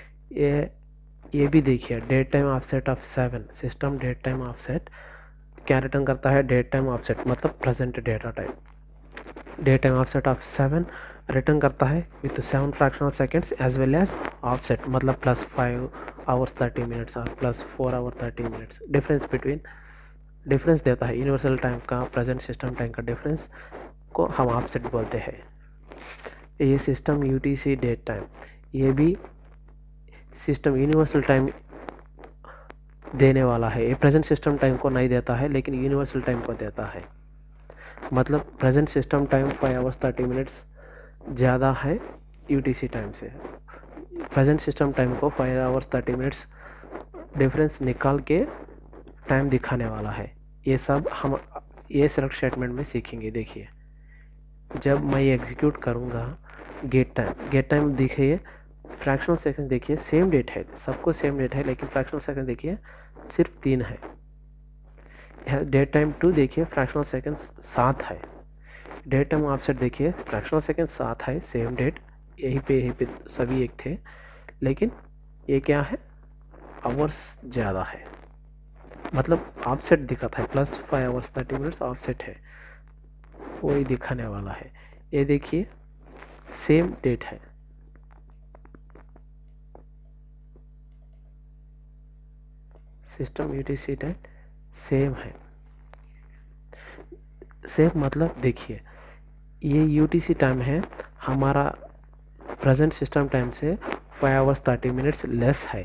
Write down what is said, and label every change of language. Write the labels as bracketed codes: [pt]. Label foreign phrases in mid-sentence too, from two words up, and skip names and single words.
[hi] ये भी देखिए [en] Date Time Offset of 7, System Date Time Offset [hi] क्या रिटर्न करता है? [en] Date Time Offset [hi] मतलब [en] present data time. Date Time Offset of 7 return [hi] करता है [en] with 7 fractional seconds as well as offset, मतलब +5 hours 30 minutes और +4 hours 30 minutes। [hi] डिफरेंस देता है [en] universal time [hi] का, [en] present system time [hi] का डिफरेंस को हम ऑफसेट बोलते हैं। ये [en] system UTC date time, [hi] ये भी [en] system universal time [hi] देने वाला है। ये [en] present system time [hi] को नहीं देता है, लेकिन [en] universal time [hi] को देता है। मतलब [en] present system time 5 hours 30 minutes [hi] ज़्यादा है [en] UTC time [hi] से। [en] present system time [hi] को [en] 5 hours 30 minutes difference [hi] निकाल के टाइम दिखाने वाला है। ये सब हम ये [en] select statement [hi] में सीखेंगे। देखिए जब मैं एग्जीक्यूट करूँगा [en] get time [hi] देखिए [en] fractional second, [hi] देखिए [en] same date [hi] है, सबको [en] same date [hi] है, लेकिन [en] fractional second [hi] देखिए सिर्फ 3 है। [en] date time 2 [hi] देखिए [en] fractional second 7 [hi] है। [en] date time offset [hi] देखिए [en] fractional second 7 [hi] है, [en] same date, [hi] यहीं पे सभी एक थे, लेकिन ये क्या है? आवर्स ज़्यादा है, मतलब ऑफसेट दिखा था [en] +5 hours 30 minutes offset [hi] है। वही दिखाने वाला है। ये देखिए [en] same date [hi] है, [en] system UTC time same [hi] है। सेम मतलब देखिए ये [en] UTC time [hi] है हमारा [en] present system time [hi] से [en] 5 hours 30 minutes less [hi] है।